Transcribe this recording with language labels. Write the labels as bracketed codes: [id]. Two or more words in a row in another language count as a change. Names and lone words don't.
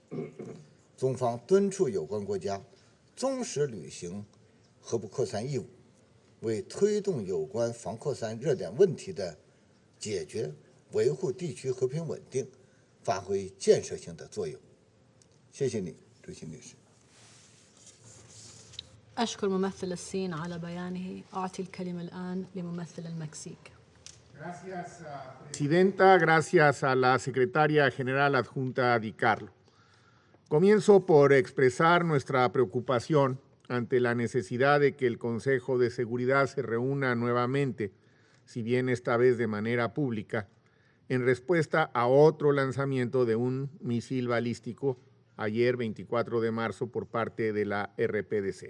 [zh] 中方敦促有关国家忠实履行核不扩散义务，为推动有关防扩散热点问题的解决，维护地区和平稳定，发挥建设性的作用。谢谢你，主席女士。 [ar] أشكر ممثل الصين على بيانه. أعطي الكلمة الآن لممثل المكسيك. [es] Gracias, Presidenta. Gracias a la Secretaria General Adjunta Di Carlo. Comienzo por expresar nuestra preocupación ante la necesidad de que el Consejo de Seguridad se reúna nuevamente, si bien esta vez de manera pública, en respuesta a otro lanzamiento de un misil balístico ayer 24 de marzo por parte de la RPDC.